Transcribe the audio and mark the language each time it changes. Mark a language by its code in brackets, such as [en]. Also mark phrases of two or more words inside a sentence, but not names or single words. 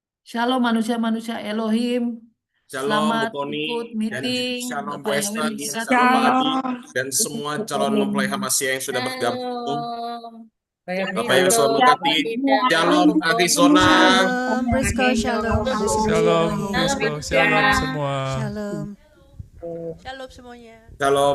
[id] Shalom manusia-manusia Elohim. Shalom Bu Selamat Koni ikut dan meeting. Shalom Bu Bapak Yahweh Esther, memberkati. Shalom Pak Adi dan semua calon mempelai Hamasya yang sudah bergabung. Bapak Yesus memberkati. Shalom Arizona. Shalom, Brisco, shalom, Shalom, Brisco, shalom semua. shalom, shalom semuanya. Shalom.